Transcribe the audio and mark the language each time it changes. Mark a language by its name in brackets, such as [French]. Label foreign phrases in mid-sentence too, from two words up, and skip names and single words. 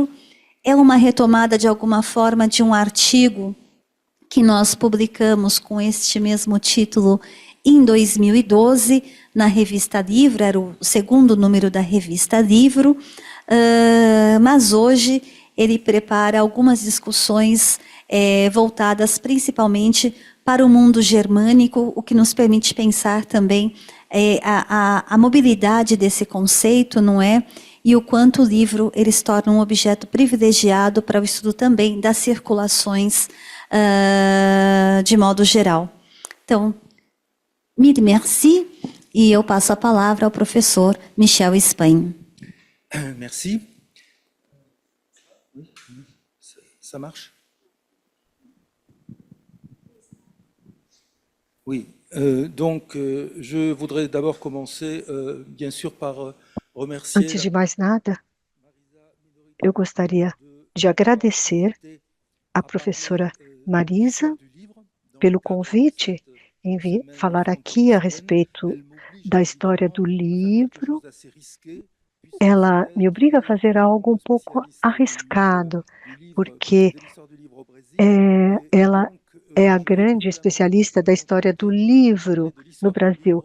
[Portuguese] É uma retomada, de alguma forma, de um artigo que nós publicamos com este mesmo título em 2012, na revista Livro, era o segundo número da revista Livro, mas hoje ele prepara algumas discussões voltadas principalmente para o mundo germânico, o que nos permite pensar também a mobilidade desse conceito, não é? E o quanto o livro ele se torna um objeto privilegiado para o estudo também das circulações de modo geral. Então, [French] mille merci, [Portuguese] e eu passo a palavra ao professor Michel Spagne. [French] Merci. Ça marche? Oui, donc je voudrais d'abord commencer, bien sûr, par remercier... [Portuguese] Antes de mais nada, eu gostaria de agradecer à professora Marisa pelo convite em vir falar aqui a respeito da história do livro. Ela me obriga a fazer algo um pouco arriscado, porque ela é a grande especialista da história do livro no Brasil.